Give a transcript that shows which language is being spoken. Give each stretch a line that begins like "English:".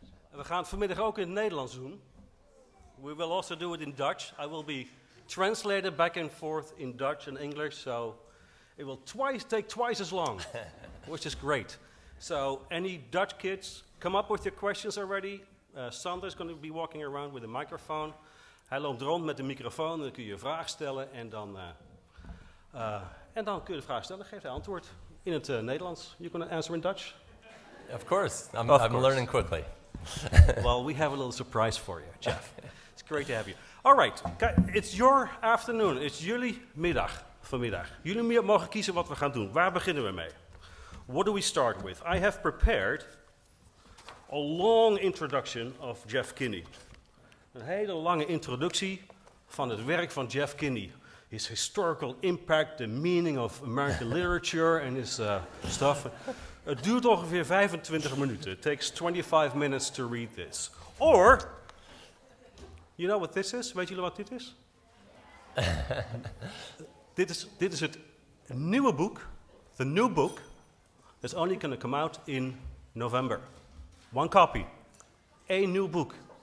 Dutch: We gaan het vanmiddag ook in het Nederlands doen.
English: We will also do it in Dutch. I will be translated back and forth in Dutch and English, so it will take twice as long, which is great. So any Dutch kids, come up with your questions already. Sander's going to be walking around with a microphone.
Dutch: Hij loopt rond met een microfoon, dan kun je een vraag stellen en dan kun je de vraag stellen, geeft hij antwoord in het Nederlands.
English: You going to answer in Dutch? Of course. I'm learning quickly. Well, we have a little surprise for you, Jeff. It's great to have you. All right, it's your afternoon.
Dutch: It's jullie middag vanmiddag. Jullie mogen kiezen wat we gaan doen. Waar beginnen we mee?
English: What do we start with? I have prepared a long introduction of Jeff Kinney.
Dutch: Een hele lange introductie van het werk van Jeff Kinney.
English: His historical impact, the meaning of American literature and his stuff.
Dutch: Het duurt ongeveer 25 minuten.
English: It takes 25 minutes to read this. Or, you know what this is?
Dutch: Weet jullie wat dit is? Dit is het nieuwe boek,
English: the new book, that's only going to come out in November. One copy.
Dutch: Eén nieuw boek.